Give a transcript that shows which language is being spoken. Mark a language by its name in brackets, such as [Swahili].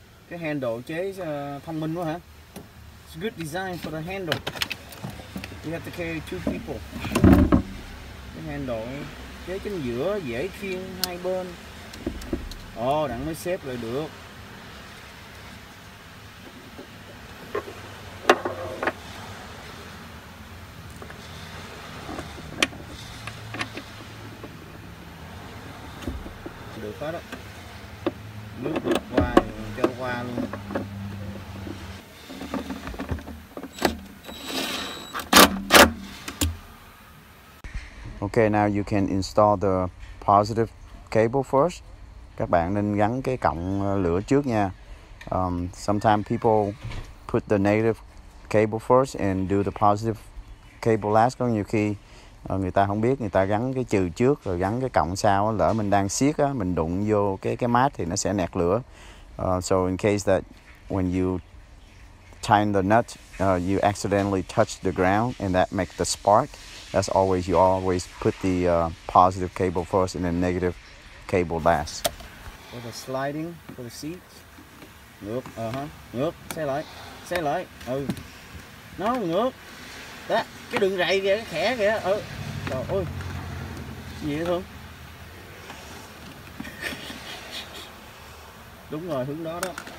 [Vietnamese] Cái handle chế thông minh quá hả? [English] It's good design for the handle. You have to carry two people. [Vietnamese] Cái handle chế chính giữa dễ khiêng hai bên. Ồ, đặng mới xếp lại được. Được hết đó. Nước được qua cho qua luôn. [English] Okay, now you can install the positive cable first. [Vietnamese] Các bạn nên gắn cái cọng lửa trước nha. [English] Sometimes people put the negative cable first and do the positive cable last. [Vietnamese] Có nhiều khi người ta không biết, người ta gắn cái trừ trước rồi gắn cái cọng sau. Lỡ mình đang siết á, mình đụng vô cái mát thì nó sẽ nẹt lửa. [English] So in case that when you tighten the nut, you accidentally touch the ground and that makes the spark. That's always, you always put the positive cable first and then negative cable last. For the sliding for the seats. [Vietnamese] Ngược, ngược, xe lại, nó ngược. Đó, cái đường rày kìa, cái khẽ kìa, trời ơi, gì vậy Thương? Đúng rồi, hướng đó đó.